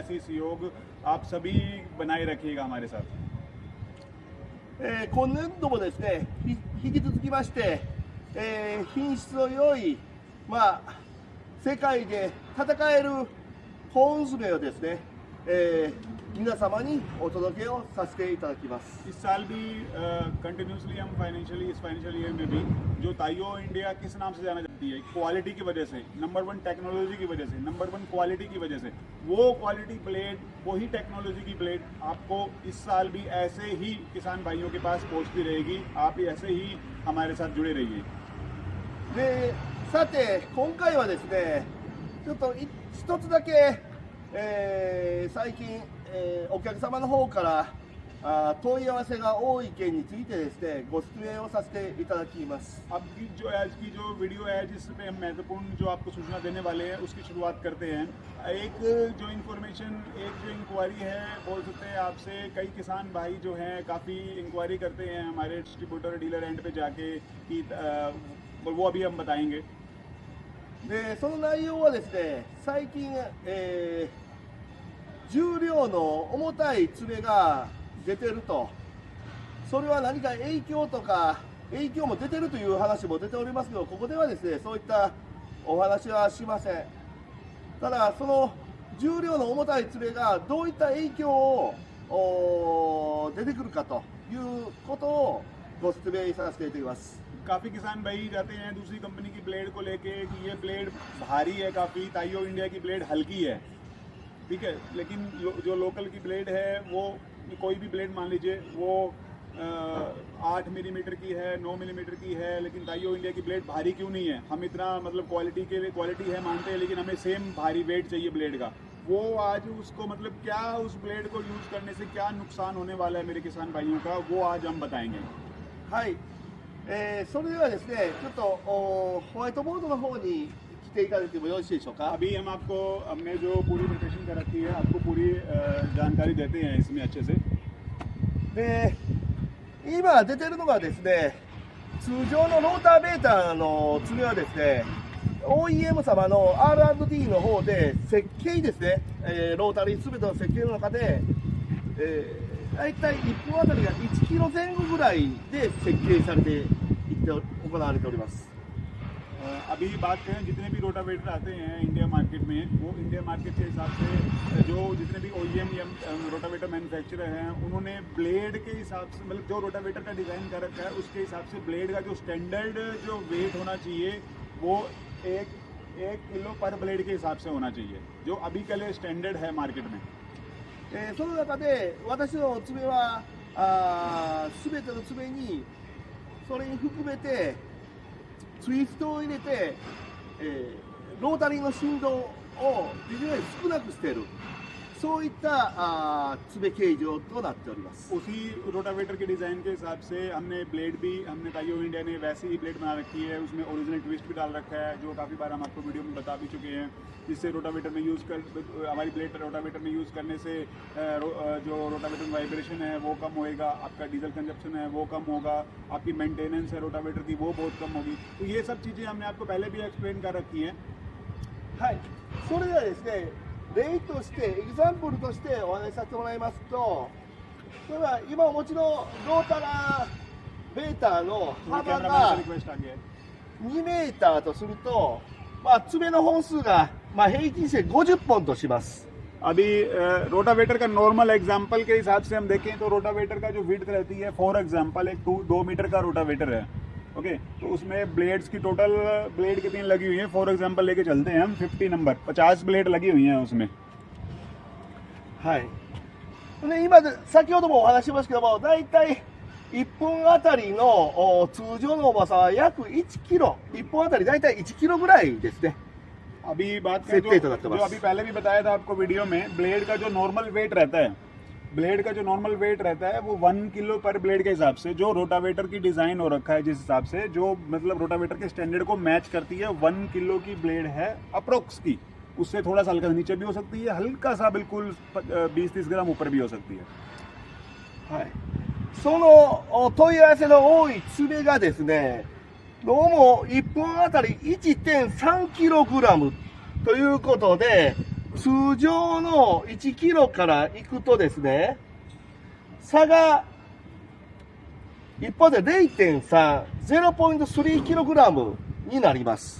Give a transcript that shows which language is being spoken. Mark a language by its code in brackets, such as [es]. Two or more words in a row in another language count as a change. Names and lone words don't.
[hi] ऐसे ही सहयोग आप सभी बनाए रखिएगा हमारे साथ। [ja] 今年度もですね、引き続きまして、品質の良い、世界で戦えるコーン詰めをですね、皆様にお届けをさせていただきます。 [hi] इस साल भी कंटिन्यूसली हम इस [en] financial year [hi] में भी जो ताइयो इंडिया किस नाम से जाना जाती है, क्वालिटी की वजह से, [en] number 1 technology [hi] की वजह से, [en] number 1 quality [hi] की वजह से, वो [en] quality blade, [hi] वही टेक्नोलॉजी की ब्लेड आपको इस साल भी ऐसे ही किसान भाइयों के पास पहुंचती रहेगी। आप ऐसे ही हमारे साथ जुड़े रहिए। [ja] でさて今回はですね、ちょっと一つだけ、最近、お客様の方から問い合わせが多い件についてですね、ご説明をさせていただきます。 [hi] अब की जो वीडियो है जिसपे हम महत्वपूर्ण जो आपको सूचना देने वाले हैं उसकी शुरुआत करते हैं। एक जो इंक्वायरी है, बोल सकते हैं आपसे कई किसान भाई जो हैं काफ़ी इंक्वायरी करते हैं हमारे [en] distributor dealer end [hi] पे जाके कि वो अभी हम बताएंगे। [ja] でその内容はですね、最近、重量の重たい爪が出てると、それは何か影響も出てるという話も出ておりますけど、ここではですね、そういったお話はしません。ただその重量の重たい爪がどういった影響を出てくるかということをご説明させていただきます。 [hi] काफ़ी किसान भाई जाते हैं दूसरी कंपनी की ब्लेड को लेके कि ये ब्लेड भारी है काफ़ी, ताइयो इंडिया की ब्लेड हल्की है, ठीक है, लेकिन जो लोकल की ब्लेड है वो कोई भी ब्लेड मान लीजिए वो 8 मिलीमीटर की है, 9 मिलीमीटर की है, लेकिन ताइयो इंडिया की ब्लेड भारी क्यों नहीं है? हम इतना मतलब क्वालिटी के लिए क्वालिटी है मानते हैं, लेकिन हमें सेम भारी वेट चाहिए ब्लेड का। वो आज उसको मतलब क्या उस ब्लेड को यूज़ करने से क्या नुकसान होने वाला है मेरे किसान भाइयों का, वो आज हम बताएंगे। [ja] はい、それではですね、ちょっとホワイトボードの方に来ていただいてもよろしいでしょうか。 [hi] अभी हम आपको हमने जो पूरी प्रिपरेशन कर रखी है आपको पूरी जानकारी देते हैं इसमें अच्छे से। [ja] で今出てるのがですね、通常のローターベーターの爪はですね、OEM 様の R&D の方で設計ですね、ロータリー全ての設計の中で、大体1本あたりが1キロ前後ぐらいで設計されて行われております。 [hi] अभी बात करें जितने भी रोटावेटर आते हैं इंडिया मार्केट में, वो इंडिया मार्केट के हिसाब से जो जितने भी OEM या [en] rotavator manufacturer [hi] हैं उन्होंने ब्लेड के हिसाब से मतलब जो रोटावेटर का डिज़ाइन कर रखा है उसके हिसाब से ब्लेड का जो स्टैंडर्ड जो वेट होना चाहिए वो एक किलो पर ब्लेड के हिसाब से होना चाहिए, जो अभी के लिए स्टैंडर्ड है मार्केट में। [ja] その中で私の爪は全ての爪にそれに含めてツイストを入れて、ロータリーの振動をできるだけ少なくしている、そういった爪形状となっております。 [hi] उसी रोटावेटर के डिज़ाइन के हिसाब से हमने ब्लेड भी हमने ताइयो इंडिया ने वैसे ही ब्लेड बना रखी है, उसमें [en] original twist [hi] भी डाल रखा है जो काफ़ी बार हम आपको वीडियो में बता भी चुके हैं, जिससे रोटावेटर में हमारी ब्लेड रोटावेटर में यूज़ करने से जो रोटावेटर में वाइब्रेशन है वो कम होएगा, आपका [en] diesel consumption [hi] है वो कम होगा, आपकी मेंटेनेंस है रोटावेटर की वो बहुत कम होगी। तो ये सब चीज़ें हमने आपको पहले भी एक्सप्लेन कर रखी हैं। [ja] はい、それではですね、例としてエグザンプルとしてお話しさせてもらいますと、例えば今お持ちのロータラーベーターの幅が [hi] रिक्वेस्ट आ गया है। [ja] 2 メーターとすると、爪の本数が平均して50本とします。 [hi] अभी रोटावेटर का [en] normal example [hi] के हिसाब से हम देखें तो रोटावेटर का जो विड्थ रहती है [en] for example [hi] एक 2 मीटर का रोटावेटर है, ओके, तो उसमें ब्लेड्स की टोटल ब्लेड कितनी लगी हुई है [en] for example [hi] लेके चलते हैं हम 50 नंबर 50 ब्लेड लगी हुई हैं उसमें। [ja] はい。で今先ほどもお話ししましたけども、だいたい1本あたりの通常の重さは約1キロ、1本あたりだいたい1キロぐらいですね。 [hi] अभी बात करें जो अभी पहले भी बताया था आपको वीडियो में, ब्लेड का जो [en] normal weight [hi] रहता है, ब्लेड का जो [en] normal weight [hi] रहता है वो 1 किलो पर ब्लेड के हिसाब से, जो रोटावेटर की डिज़ाइन हो रखा है जिस हिसाब से, जो मतलब रोटावेटर के स्टैंडर्ड को मैच करती है, 1 किलो की ब्लेड है अप्रोक्स की। उससे थोड़ा सा हल्का नीचे भी हो सकती है, हल्का सा बिल्कुल 20-30 ग्राम ऊपर भी हो सकती है। [ja] はい、その問い合わせの多い爪がですね、どうも1本あたり 1.3kg ということで、通常の1キロからいくとですね、差が一方で 0.3、0.3kg になります。